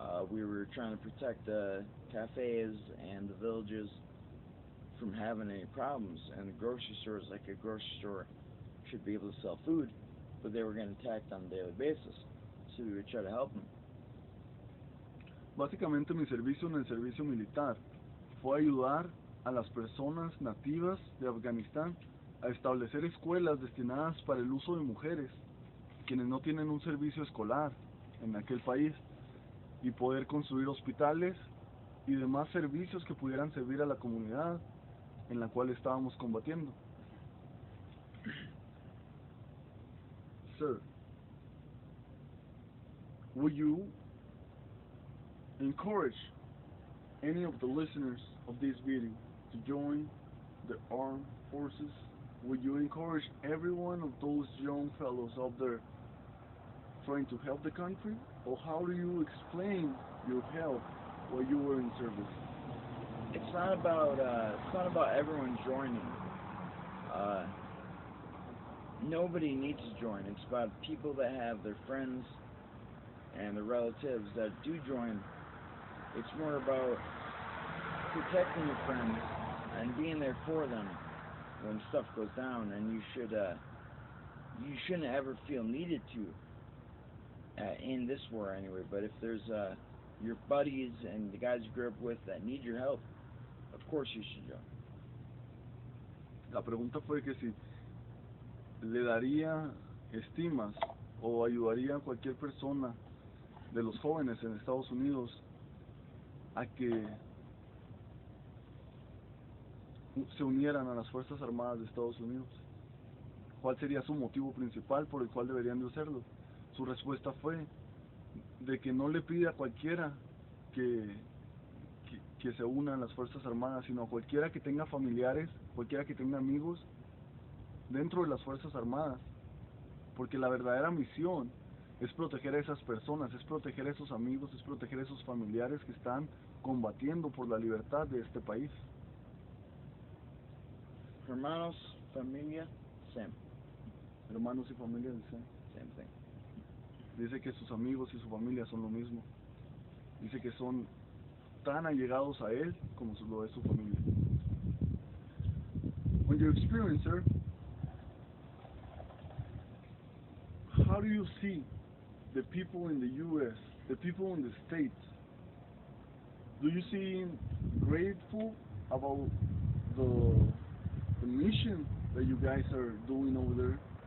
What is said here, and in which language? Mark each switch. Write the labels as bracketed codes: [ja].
[en] We were trying to protect the cafes and the villages from having any problems, and the grocery stores, like a grocery store should be able to sell food, but they were getting attacked on a daily basis, so we would try to help them. [es] Básicamente mi servicio en el servicio militar fue ayudar a las personas nativas de Afganistán a establecer escuelas destinadas para el uso de mujeres, quienes no tienen un servicio escolar en aquel país, y poder construir hospitales y demás servicios que pudieran servir a la comunidad en la cual estábamos combatiendo. [en] Sir, would you encourage any of the listeners of this video to join the armed forces? Would you encourage every one of those young fellows out there trying to help the country? Or how do you explain your help while you were in service? It's not about everyone joining. Nobody needs to join. It's about people that have their friends and their relatives that do join. It's more about protecting your friends and being there for them when stuff goes down, and you shouldn't ever feel needed to in this war anyway. But if there's your buddies and the guys you grew up with that need your help, of course you should join. [es] La pregunta fue que si le daría estimas o ayudaría a cualquier persona de los jóvenes en Estados Unidos a que se unieran a las Fuerzas Armadas de Estados Unidos? ¿Cuál sería su motivo principal por el cual deberían de hacerlo? Su respuesta fue de que no le pide a cualquiera que se una a las Fuerzas Armadas, sino a cualquiera que tenga familiares, cualquiera que tenga amigos dentro de las Fuerzas Armadas, porque la verdadera misión es proteger a esas personas, es proteger a esos amigos, es proteger a esos familiares que están combatiendo por la libertad de este país. Hermanos, familia, [en] same. [es] Hermanos y familia, dice. [en] Same thing. [es] Dice que sus amigos y su familia son lo mismo. Dice que son tan allegados a él como lo es su familia. [en] On your experience, sir, how do you see the people in the U.S., the people in the States? Do you see grateful about the mission that you guys are doing over there?